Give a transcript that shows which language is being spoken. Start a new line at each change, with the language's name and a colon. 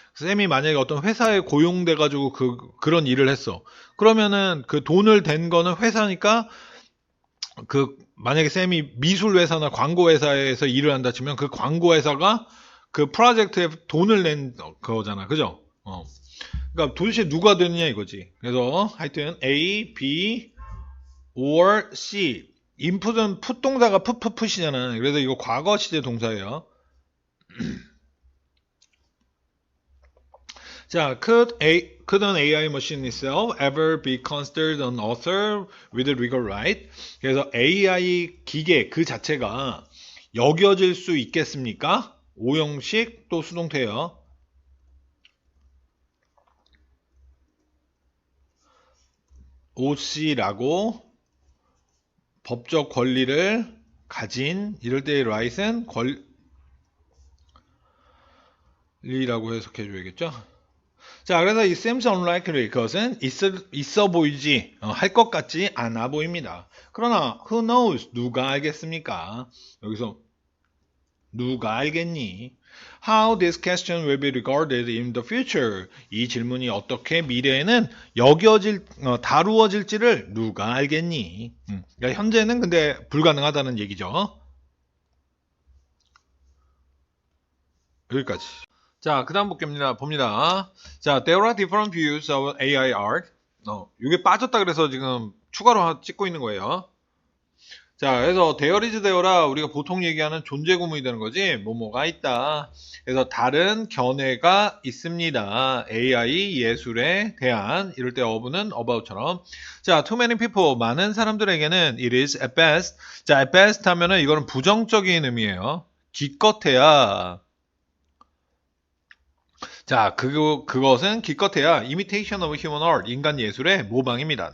Korean: 쌤이 만약에 어떤 회사에 고용돼가지고 그런 일을 했어. 그러면은 그 돈을 댄 거는 회사니까 만약에 쌤이 미술 회사나 광고 회사에서 일을 한다 치면 그 광고 회사가 그 프로젝트에 돈을 낸 거잖아. 그죠? 그러니까 도대체 누가 되느냐 이거지. 그래서 하여튼 A, B, or C. 인풋은 풋 동사가 풋이잖아. 그래서 이거 과거 시제 동사예요.
English: 자, could an AI machine itself ever be considered an author with legal right?
Korean: 그래서 AI 기계 그 자체가 여겨질 수 있겠습니까? 오형식 또 수동태예요. OC라고 법적 권리를 가진 이럴 때의 right은 권리라고 해석해 줘야겠죠? 자, 그래서 이
English: seems unlikely
Korean: 그것은 있어 보이지 할 것 같지 않아 보입니다. 그러나
English: who knows
Korean: 누가 알겠습니까? 여기서 누가 알겠니?
English: How this question will be regarded in the future.
Korean: 이 질문이 어떻게 미래에는 다루어질지를 누가 알겠니? 그러니까 현재는 근데 불가능하다는 얘기죠. 여기까지. 자, 그 다음 봅니다.
English: 자, there are different views of AI art.
Korean: 이게 빠졌다 그래서 지금 추가로 찍고 있는 거예요. 자, 그래서 there is there라 우리가 보통 얘기하는 존재 구문이 되는 거지. 뭐뭐가 있다. 그래서 다른 견해가 있습니다. AI 예술에 대한 이럴 때 of는 about처럼.
English: 자, too many people
Korean: 많은 사람들에게는
English: it is at best.
Korean: 자, at best 하면은 이거는 부정적인 의미예요. 기껏해야. 자, 그것은 기껏해야
English: imitation of human art,
Korean: 인간 예술의 모방입니다.